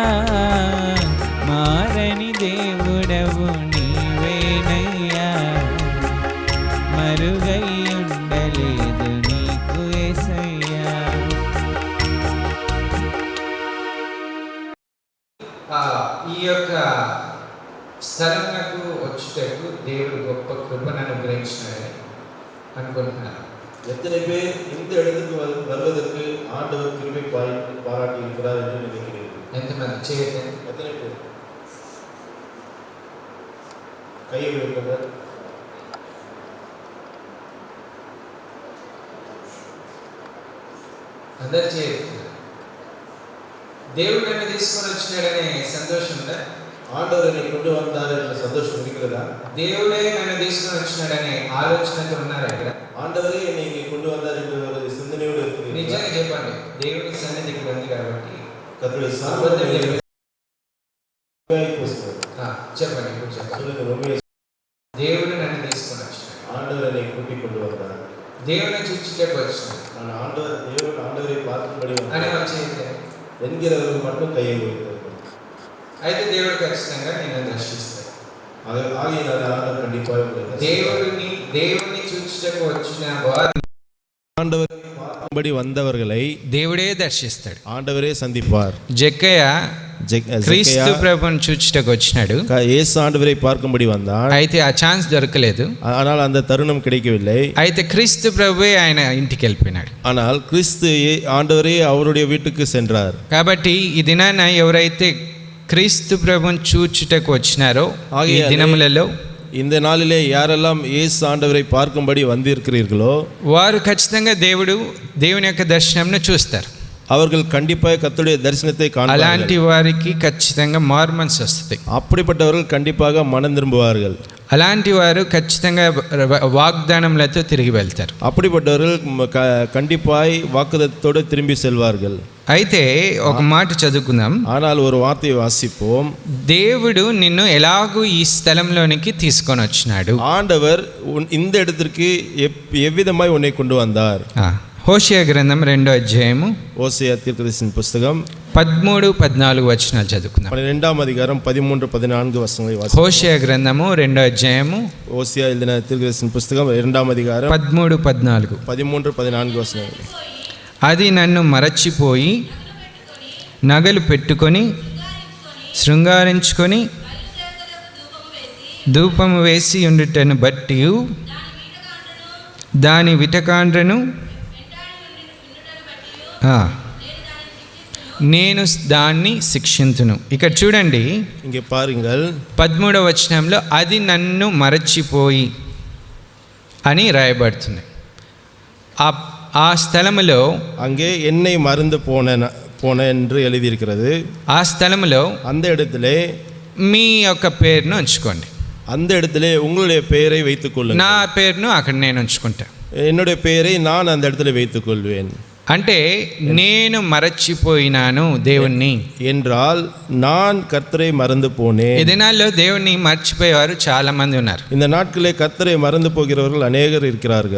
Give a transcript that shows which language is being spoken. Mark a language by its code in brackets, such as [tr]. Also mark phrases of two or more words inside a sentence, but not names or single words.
[te] మారని దేవుడవు నీవేనయ్యా, మరుగై ఉండలేదు నీకు యేసయ్యా. ఈ యొక్క స్థలమునకు వచ్చుటకు దేవుడు గొప్ప కృపను అనుగ్రహించినాడని అనుకుంటున్నాను. [ta] எத்தனை பேர் இந்த இடத்துக்கு வருவதற்கு ஆண்டவர் கிருபை பாராட்டி இருக்கிறார் என்று நினைக்கிறீர்கள்? [te] ఎంతమంది చేయతే? [ta] எத்தனை பேர் கையை வைப்பவர்? [te] అందరు చేయరు. దేవుడు నన్ను తీసుకొని వచ్చినాడనే సంతోషం ఉందా? [ta] ஆண்டவர் என்னை கொண்டு வந்தார் என்ற சந்தோஷம் இருக்கிறதா? [te] దేవుడే నన్ను తీసుకొని వచ్చినాడనే ఆలోచనతో ఉన్నారా ఇక్కడ? [ta] ஆண்டவரே என்னை இங்கே கொண்டு வந்தார் என்ற ஒரு சிந்தனையோடு இருக்கிறீர்கள்? [te] నిజంగా చెప్పండి, దేవుడి సన్నిధికి ఉంది కాబట్టి [ta] கர்த்தருடைய [te] చెప్పండి. ఇప్పుడు చెప్పండి. దేవుడు నన్ను తీసుకొని వచ్చినాడు, [ta] ஆண்டவர் என்னை கூட்டிக் கொண்டு வந்தார், [te] దేవుని చూచుటకు వచ్చినాడు. [ta] நான் ஆண்டவரை பார்க்கும்படி [te] అని వచ్చేది [ta] என்கிறவர்கள் மட்டும் கையை வைத்தார். [te] అయితే దేవుడు ఖచ్చితంగా నిన్ను దర్శిస్తాడు. [ta] ஆகையினால் ஆண்டவர் கண்டிப்பாக [te] దేవుని చూచుటకు వచ్చిన వారు [ta] ஆண்டவரை பார்க்கும்படி வந்தவர்களை [te] దేవుడే దర్శిస్తాడు, [ta] ஆண்டவரே சந்திப்பார். [te] జక్కయ్య క్రీస్తు ప్రభువును చూచుటకు వచ్చినాడు. [ta] இயேசு ஆண்டவரை பார்க்கும்படி வந்தான். [te] అయితే ఆ ఛాన్స్ దొరకలేదు. [ta] ஆனால் அந்த தருணம் கிடைக்கவில்லை. [te] అయితే క్రీస్తు ప్రభువే ఆయన ఇంటికి వెళ్ళిపోయినాడు. [ta] ஆனால் கிறிஸ்து ஆண்டவரே அவருடைய வீட்டுக்கு சென்றார். [te] కాబట్టి ఈ దినాన ఎవరైతే క్రీస్తు ప్రభువును చూచుటకు వచ్చినారో ఈ దినములలో, [ta] இந்த நாளிலே யாரெல்லாம் இயேசு ஆண்டவரை பார்க்கும்படி வந்திருக்கிறீர்களோ [te] వారు ఖచ్చితంగా దేవుని యొక్క దర్శనంను చూస్తారు. [ta] அவர்கள் கண்டிப்பாக கர்த்தருடைய தரிசனத்தை காண்பார்கள். [te] అలాంటి వారికి ఖచ్చితంగా మారు మనసు వస్తుంది. [ta] அப்படிப்பட்டவர்கள் கண்டிப்பாக மனம் திரும்புவார்கள். [te] అలాంటి వారు ఖచ్చితంగా వాగ్దానములతో తిరిగి వెళ్తారు. [ta] அப்படிப்பட்டவர்கள் கண்டிப்பாய் வாக்குத்தத்தோடு திரும்பி செல்வார்கள். [te] అయితే ఒక మాట చదువుకుందాం. [ta] ஆனால் ஒரு வார்த்தையை வாசிப்போம். [te] దేవుడు నిన్ను ఎలాగూ ఈ స్థలంలోనికి తీసుకొని వచ్చినాడు. [ta] ஆண்டவர் இந்த இடத்திற்கு எவ்விதமாய் உன்னை கொண்டு வந்தார். [te] హోషేయ గ్రంథం 2వ అధ్యాయము [ta] ஓசியா தீர்க்கதரிசியின் புஸ்தகம் [te] 13-14 వచనాలు చదువుకుందాం. [ta] 12వ அதிகாரம் 13-14 [te] వచనాలు వాసిద్దాం. హోషేయ గ్రంథము 2వ అధ్యాయము [ta] ஓசியா எழுதின தீர்க்கதரிசியின் புஸ்தகம் 2వ அதிகாரம் [te] 13-14 13-14 వచనాలు. అది నన్ను మరచిపోయి నగలు పెట్టుకొని శృంగారించుకొని ధూపము వేసి ఉండుటను బట్టి దాని విటకాండ్రను నేను దాన్ని శిక్షింతును. ఇక్కడ చూడండి, [ta] இங்கே பாருங்கள், [te] 13వ వచనంలో అది నన్ను మరచిపోయి అని రాయబడుతుంది. ఆ స్థలములో [ta] அங்கே என்னை மறந்து போன என்று எழுதியிருக்கிறது. [te] ఆ స్థలములో [ta] அந்த இடத்திலே [te] మీ యొక్క పేరును ఉంచుకోండి. [ta] அந்த இடத்திலே உங்களுடைய பெயரை வைத்துக் கொள்ளுங்கள். [te] నా పేరును అక్కడ నేను ఉంచుకుంటా. [ta] என்னுடைய பெயரை நான் அந்த இடத்துல வைத்துக் கொள்வேன். [te] అంటే నేను మరచిపోయినాను దేవుణ్ణి [ta] என்றால் நான் கர்த்தரை மறந்து போனேன். [te] ఈ దినాల్లో దేవుణ్ణి మర్చిపోయేవారు చాలా మంది ఉన్నారు. [ta] இந்த நாட்களிலே கர்த்தரை மறந்து போகிறவர்கள் அநேகர் இருக்கிறார்கள்.